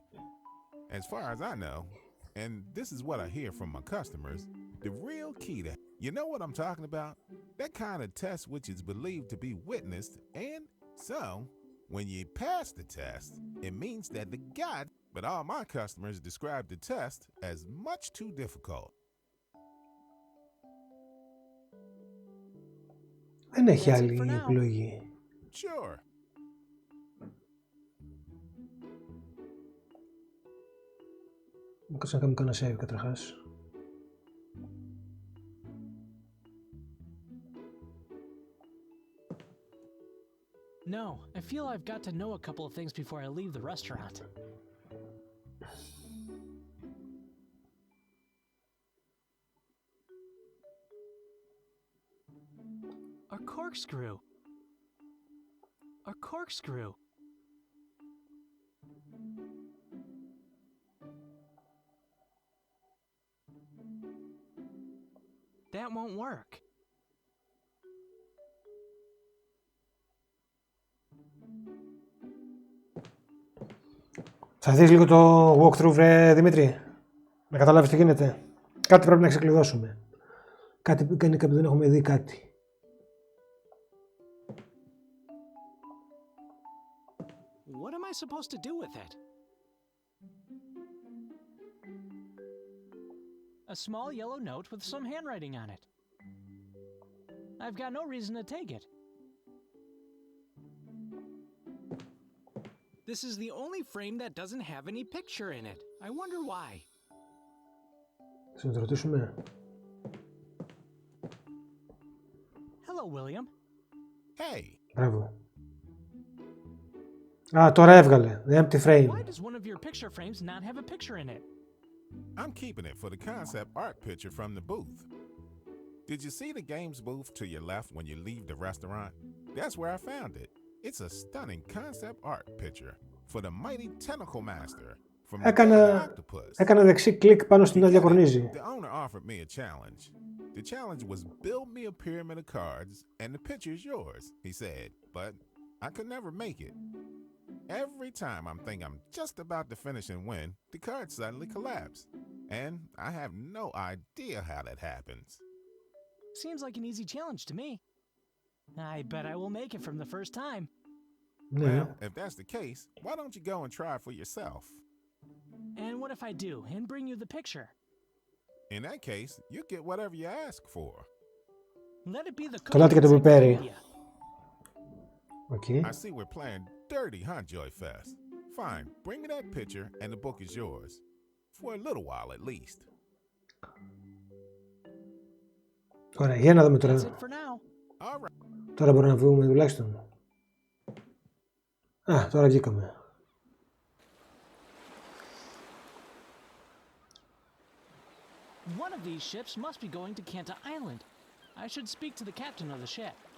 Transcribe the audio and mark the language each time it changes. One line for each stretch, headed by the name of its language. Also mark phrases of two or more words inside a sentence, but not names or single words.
English: As far as I know, and this is what I hear from my customers, the real key to... You know what I'm talking about? That kind of test which is believed to be witnessed, and so, when you pass the test, it means that the God... But all my customers describe the test as much too difficult.
Greek: Δεν έχει άλλη επιλογή.
English: Sure.
Greek: Μου κάτσε να κάνουμε κανένα save καταρχάς.
English: No, I feel I've got to know a couple of things before I leave the restaurant. A corkscrew. A corkscrew. That won't work.
Greek: Θα δεις λίγο το walkthrough, βρε Δημήτρη, να καταλάβεις τι γίνεται. Κάτι πρέπει να ξεκλειδώσουμε. Κάτι που κάνει κάποιο, δεν έχουμε δει κάτι.
English: What am I supposed to do with it? A small yellow note with some handwriting on it. I've got no reason to take it. This is the only frame that doesn't have any picture in it. I wonder why.
Greek: Θα το ρωτήσουμε.
English: Hello, William. Hey,
Greek: Μπράβο. Α, τώρα έβγαλε.
English: The empty frame. Why does one of your picture frames not have a picture in it? I'm keeping it for the concept art picture from the booth. Did you see the games booth to your left when you leave the restaurant? That's where I found it. It's a stunning concept art picture for the mighty tentacle master from the octopus.
Greek: Έκανα δεξί κλικ πάνω στην άδεια κορνίζη.
English: The owner offered me a challenge. The challenge was build me a pyramid of cards and the picture's yours, he said, but I could never make it. Every time I'm thinking I'm just about to finish and win, the cards suddenly collapse. And I have no idea how that happens. Seems like an easy challenge to me. I bet I will make it from the first time.
Greek: Ναι.
English: Well, if that's the case, why don't you go and try it for yourself? And what if I do and bring you the picture? In that case, you get whatever you ask for. Let it be the
Greek: Καλά και το πιπέρι.
English: Okay. I see we're playing dirty, huh, Joyfess? Fine, bring me that picture and the book is yours. For a little while at least.
Greek: Ωραία, για να δούμε
English: That's
Greek: τώρα.
English: it for now. All right.
Greek: Τώρα μπορούμε να βγούμε τουλάχιστον. Α, τώρα βγήκαμε.
English: One of these ships must be going to Canada Island. I should speak to the captain of the ship.